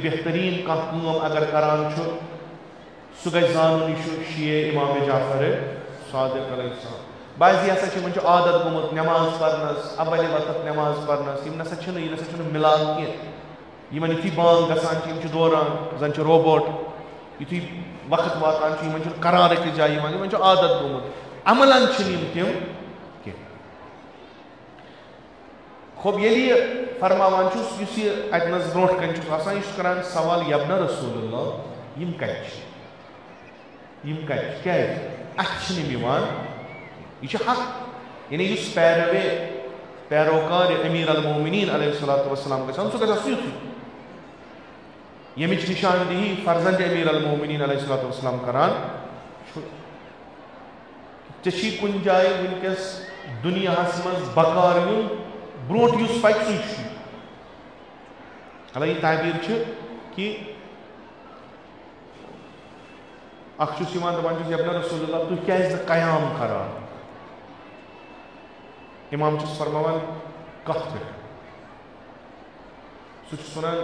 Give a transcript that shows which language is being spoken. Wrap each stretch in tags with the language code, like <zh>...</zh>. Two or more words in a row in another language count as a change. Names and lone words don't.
<ks>بہتریٖن کانٛہہ کٲم اگر کران چھُ سُہ گژھِ زانُن یہِ چھُ شیعہ امام جعفر صادق</ks> <ar>علیہ السلام</ar> <ks>بعضی ہسا چھِ یِمن چھُ عادت گوٚمُت نٮ۪ماز پرنس اولِ وقت نٮ۪ماز پرنس یِم نسا چھِنہٕ یہِ نسا چھُنہٕ مِلان کینٛہہ یِمن یُتھُے بانگ گژھان چھِ یِم چھِ دوران زن چھِ روبوٹ یُتھُے وقت واتان چھُ یِمن چھُنہٕ قرار أکِس جایہِ یِوان یِمن چھُ عادت گوٚمُت عملن چھِنہٕ یِم تِم کینٛہہ خوب ییٚلہِ یہِ فرماوان چھُس یُس یہِ اتنس برونٛٹھ کنہِ چھُس آسان یہِ چھُ کران سوال</ks> <ar>یبنہ رسول</ar> <ks>اللہ یِم کتہِ چھِ یِم کتہِ چھِ کیازِ اتھِ چھِنہٕ یِم یِوان یہ حق یعنی یُس پیروکار</ks> <ar>امیر المومنین علیہ الصلوۃ والسلام</ar> <ks>گژھان سُہ گژھِ آسُن یُتھُے ییٚمِچ نِشاندہی فرزند</ks> <ar>امیر المومنین علیہ الصلوۃ والسلام</ar> <ks>کران چھُ ژےٚ چھی کُنہِ جایہِ وٕنکیٚس دُنیاہس منٛز بکار یُن برونٛٹھ یُس پکہِ سُے چھُ حالانکہِ تعبیٖر چھِ کہِ اکھ چھُس یِوان دپان چھُس</ks> <ar>یبنہ رسول اللہ</ar> <ks>تُہۍ کیازِ نہٕ قیام کران امام چھُس فرماوان کتھ پٮ۪ٹھ سُہ چھُس ونان</ks>